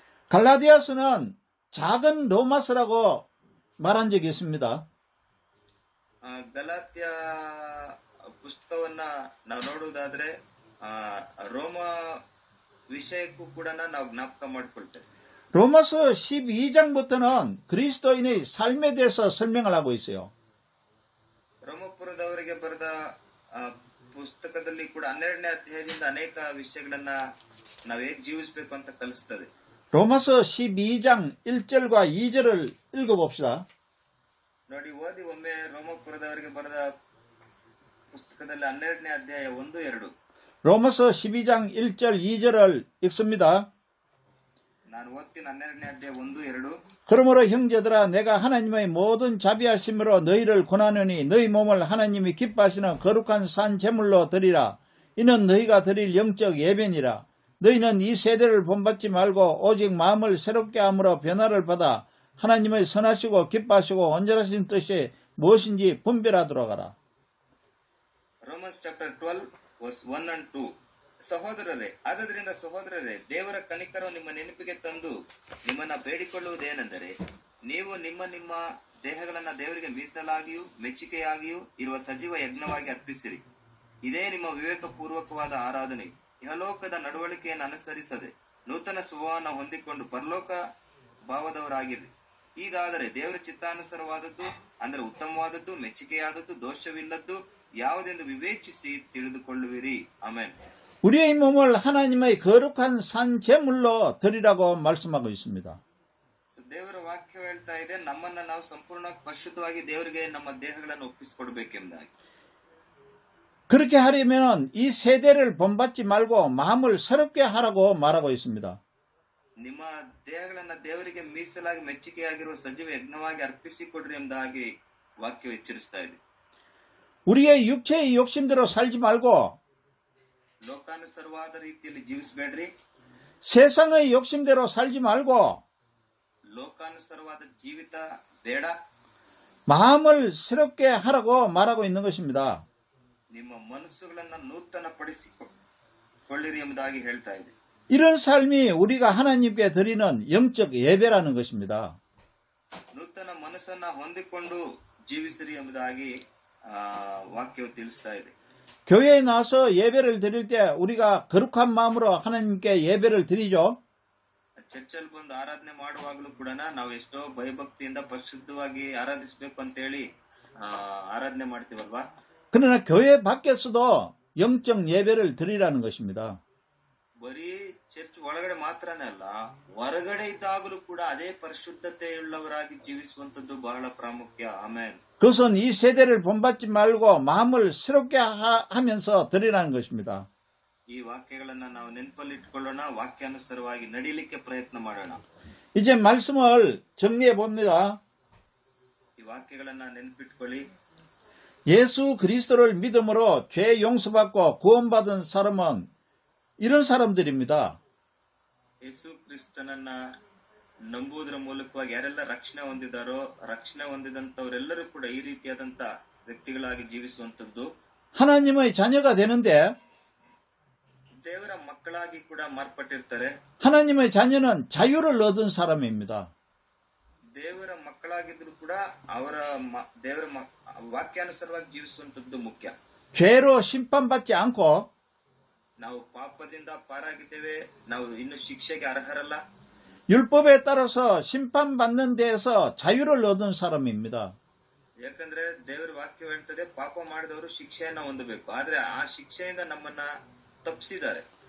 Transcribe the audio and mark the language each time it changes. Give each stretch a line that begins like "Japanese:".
Korean: 갈라디아서는 작은 로마서라고 말한 적이 있습니다.
Kannada: ಗಲಾತ್ಯ ಪುಸ್ತಕವನ್ನ ನಾವು ನೋಡುವುದಾದ್ರೆ ರೋಮ ವಿಷಯಕ್ಕೂ ಕೂಡ ನಾವು ಜ್ಞಾಪಕ ಮಾಡಿಕೊಳ್ತೇವೆ.
Korean: 로마서 12장부터는 그리스도인의 삶에 대해서 설명을 하고 있어요.
Kannada: ರೋಮಪುರದವರಿಗೆ ಬರೆದ ಪುಸ್ತಕದಲ್ಲಿ ಕೂಡ 12ನೇ ಅಧ್ಯಾಯದಿಂದ ಅನೇಕ ವಿಷಯಗಳನ್ನ ನಾವು ಹೇಗೆ ಜೀವಿಸಬೇಕು ಅಂತ ಕಲಿಸ್ತದೆ.
Korean: 로마서 12장 1절과 2절을 읽어봅시다.
Kannada: ನೋಡಿ, ಓದಿ ಒಮ್ಮೆ ರೋಮಪುರದವರಿಗೆ ಬರೆದ ಪುಸ್ತಕದಲ್ಲಿ 12ನೇ ಅಧ್ಯಾಯ 1, 2.
Korean: 로마서 12장 1절 2절을 읽습니다.
Kannada: ನಾನು ಓದ್ತೀನಿ. 12ನೇ ಅಧ್ಯಾಯ 1, 2.
Korean: 그러므로 형제들아 내가 하나님의 모든 자비하심으로 너희를 권하노니 너희 몸을 하나님이 기뻐하시는 거룩한 산 제물로 드리라. 이는 너희가 드릴 영적 예배니라. 너희는 이 세대를 본받지 말고 오직 마음을 새롭게 함으로 변화를 받아 하나님의 선하시고 기뻐하시고 온전하신 뜻이 무엇인지 분별하도록 하라.
English: Romans chapter 12 verse 1 and 2.
Kannada: ಆದ್ದರಿಂದ ಸಹೋದರರೇ, ದೇವರ ಕನಿಕರವು ನಿಮ್ಮ ನೆನಪಿಗೆ ತಂದು ನಿಮ್ಮನ್ನ ಬೇಡಿಕೊಳ್ಳುವುದೇನೆಂದರೆ, ನೀವು ನಿಮ್ಮ ನಿಮ್ಮ ದೇಹಗಳನ್ನ ದೇವರಿಗೆ ಮೀಸಲಾಗಿಯೂ ಮೆಚ್ಚುಗೆಯಾಗಿಯೂ ಇರುವ ಸಜೀವ ಯಜ್ಞವಾಗಿ ಅರ್ಪಿಸಿರಿ. ಇದೇ ನಿಮ್ಮ ವಿವೇಕಪೂರ್ವಕವಾದ ಆರಾಧನೆ. ಇಹಲೋಕದ ನಡವಳಿಕೆಯನ್ನು ಅನುಸರಿಸದೆ ನೂತನ ಸ್ವಭಾವವನ್ನು ಹೊಂದಿಕೊಂಡು ಪರಲೋಕ ಭಾವದವರಾಗಿರ್ರಿ. ಹೀಗಾದರೆ ದೇವರ ಚಿತ್ತಾನುಸಾರವಾದದ್ದು, ಅಂದರೆ ಉತ್ತಮವಾದದ್ದು, ಮೆಚ್ಚುಗೆಯಾದದ್ದು, ದೋಷವಿಲ್ಲದ್ದು ಯಾವುದೆಂದು ವಿವೇಚಿಸಿ ತಿಳಿದುಕೊಳ್ಳುವಿರಿ. ಆಮೆನ್.
Korean: 우리의 몸을 하나님의 거룩한 산 제물로 드리라고 말씀하고 있습니다.
Kannada: ದೇವರ ವಾಕ್ಯ ಹೇಳ್ತಾ ಇದೆ, ನಮ್ಮನ್ನ ನಾವು ಸಂಪೂರ್ಣವಾಗಿ ಪರಿಶುದ್ಧವಾಗಿ ದೇವರಿಗೆ ನಮ್ಮ ದೇಹಗಳನ್ನು ಒಪ್ಪಿಸಿಕೊಡ್ಬೇಕೆಂಬುದಾಗಿ.
Korean: 그렇게 하려면 이 세대를 본받지 말고 마음을 새롭게 하라고 말하고 있습니다.
Kannada: ನಿಮ್ಮ ದೇಹಗಳನ್ನ ದೇವರಿಗೆ ಮೀಸಲಾಗಿ ಮೆಚ್ಚುಗೆಯಾಗಿರುವ ಸಜೀವ ಯಜ್ಞವಾಗಿ ಅರ್ಪಿಸಿಕೊಡ್ರಿ ಎಂಬುದಾಗಿ ವಾಕ್ಯವು ಎಚ್ಚರಿಸ್ತಾ ಇದೆ.
Korean: 우리의 육체의 욕심대로 살지 말고
Kannada: ಲೋಕಾನುಸಾರವಾದ ರೀತಿಯಲ್ಲಿ ಜೀವಿಸಬೇಡ್ರಿ.
Korean: 세상의 욕심대로 살지 말고
Kannada: ಲೋಕಾನುಸಾರವಾದ ಜೀವಿತ ಬೇಡ.
Korean: 마음을 새롭게 하라고 말하고 있는 것입니다.
Kannada: ನಿಮ್ಮ ಮನಸ್ಸುಗಳನ್ನ ನೂತನ ಪಡಿಸಿಕೊಳ್ಳಿರಿ ಎಂಬುದಾಗಿ ಹೇಳ್ತಾ ಇದೆ.
Korean: 이런 삶이 우리가 하나님께 드리는 영적 예배라는 것입니다.
Kannada: ನೂತನ ಮನಸ್ಸನ್ನ ಹೊಂದಿಕೊಂಡು ಜೀವಿಸಿರಿ ಎಂಬುದಾಗಿ ವಾಕ್ಯವು ತಿಳಿಸ್ತಾ ಇದೆ.
Korean: 교회에 나와서 예배를 드릴 때 우리가 거룩한 마음으로 하나님께 예배를 드리죠.
Kannada: ಚರ್ಚಲ್ಲಿ ಬಂದು ಆರಾಧನೆ ಮಾಡುವಾಗಲೂ ಕೂಡ ನಾವು ಎಷ್ಟೋ ಭಯಭಕ್ತಿಯಿಂದ ಪರಿಶುದ್ಧವಾಗಿ ಆರಾಧಿಸಬೇಕು ಅಂತೇಳಿ ಆರಾಧನೆ ಮಾಡ್ತೀವಲ್ವಾ.
Korean: 그러나 교회 밖에서도 영적 예배를 드리라는 것입니다.
Kannada: ಬರೀ ಚರ್ಚ್ ಒಳಗಡೆ ಮಾತ್ರನೇ ಅಲ್ಲ, ಹೊರಗಡೆ ಇದ್ದಾಗಲೂ ಕೂಡ ಅದೇ ಪರಿಶುದ್ಧತೆಯುಳ್ಳವರಾಗಿ ಜೀವಿಸುವಂತದ್ದು ಬಹಳ ಪ್ರಾಮುಖ್ಯ. ಆಮೇನ್.
Korean: 그것은 이 세대를 본받지 말고 마음을 새롭게 하면서 드리라는 것입니다.
Kannada: ಈ ವಾಕ್ಯಗಳನ್ನ ನಾವು ನೆನಪಲ್ಲಿಟ್ಕೊಳ್ಳೋಣ, ವಾಕ್ಯಾನುಸಾರವಾಗಿ ನಡೀಲಿಕ್ಕೆ ಪ್ರಯತ್ನ ಮಾಡೋಣ.
Korean: 이제 말씀을 정리해 봅니다.
Kannada: ಈ ವಾಕ್ಯಗಳನ್ನ ನೆನಪಿಟ್ಕೊಳ್ಳಿ.
Korean: 예수 그리스도를 믿음으로 죄 용서받고 구원받은 사람은 이런 사람들입니다.
Kannada: ಯೇಸು ಕ್ರಿಸ್ತನನ್ನ ನಂಬುವುದರ ಮೂಲಕವಾಗಿ ಯಾರೆಲ್ಲ ರಕ್ಷಣೆ ಹೊಂದಿದಾರೋ, ರಕ್ಷಣೆ ಹೊಂದಿದಂತವರೆಲ್ಲರೂ ಕೂಡ ಈ ರೀತಿಯಾದಂತ ವ್ಯಕ್ತಿಗಳಾಗಿ ಜೀವಿಸುವಂತದ್ದು.
Korean: 하나님의 자녀가 되는데
Kannada: ದೇವರ ಮಕ್ಕಳಾಗಿ ಕೂಡ ಮಾರ್ಪಟ್ಟಿರ್ತಾರೆ.
Korean: 하나님의 자녀는 자유를 얻은 사람입니다.
Kannada: ದೇವರ ಮಕ್ಕಳಾಗಿದ್ರು ಕೂಡ ಅವರ ದೇವರ ವಾಕ್ಯಾನುಸಾರವಾಗಿ ಜೀವಿಸುವಂತದ್ದು ಮುಖ್ಯ.
Korean: 죄로 심판받지 않고
Kannada: ನಾವು ಪಾಪದಿಂದ ಪಾರಾಗಿದ್ದೇವೆ, ನಾವು ಇನ್ನು ಶಿಕ್ಷೆಗೆ ಅರ್ಹರಲ್ಲ.
Korean: 율법에 따라서 심판받는 데에서 자유를 얻은 사람입니다.
Kannada: ಯಾಕಂದ್ರೆ ದೇವರ ವಾಕ್ಯ ಹೇಳ್ತದೆ, ಪಾಪ ಮಾಡಿದವರು ಶಿಕ್ಷೆಯನ್ನ ಹೊಂದಬೇಕು. ಆದ್ರೆ ಆ ಶಿಕ್ಷೆಯಿಂದ ನಮ್ಮನ್ನ ತಪ್ಪಿಸಿದ್ದಾರೆ.